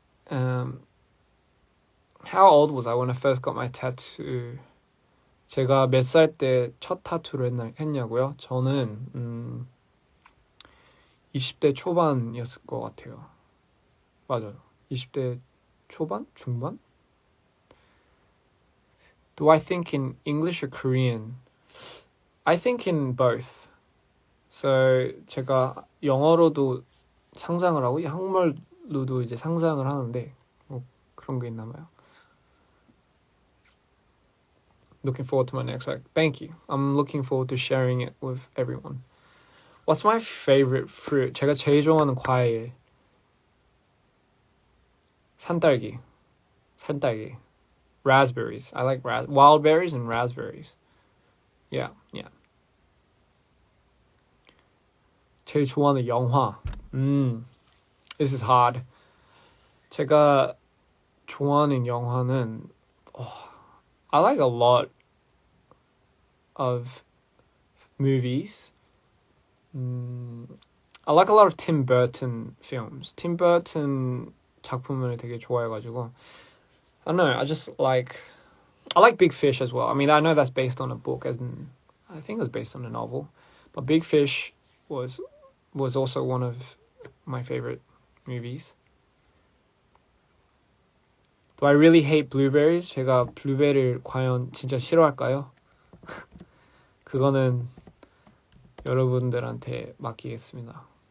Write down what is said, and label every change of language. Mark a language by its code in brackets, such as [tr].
[en] How old was I when I first got my tattoo? [ko] 제가 몇 살 때 첫 타투를 했냐고요? 저는 20대 초반이었을 것 같아요. 맞아요. 20대 초반? 중반? [en] Do I think in English or Korean? I think in both. [ko] So 제가 영어로도 상상을 하고 한국말로도 이제 상상을 하는데 그런 게 있나 봐요. [en] Looking forward to my next work. Thank you. I'm looking forward to sharing it with everyone. What's my favorite fruit? [ko] 제가 제일 좋아하는 과일. 산딸기. [en] Raspberries. I like wild berries and raspberries. Yeah. [ko] 제일 좋아하는 영화. [en] This is hard. [ko] 제가 좋아하는 영화는 [en] I like a lot of movies. I like a lot of Tim Burton films. Tim Burton [ko] 작품을 되게 좋아해가지고 [en] I don't know. I like Big Fish as well. I mean, I know that's based on a book, I think it was based on a novel. But Big Fish was also one of my favorite movies. Do I really hate blueberries? [ko] 제가 블루베리를 과연 진짜 싫어할까요? 그거는 여러분들한테 맡기겠습니다.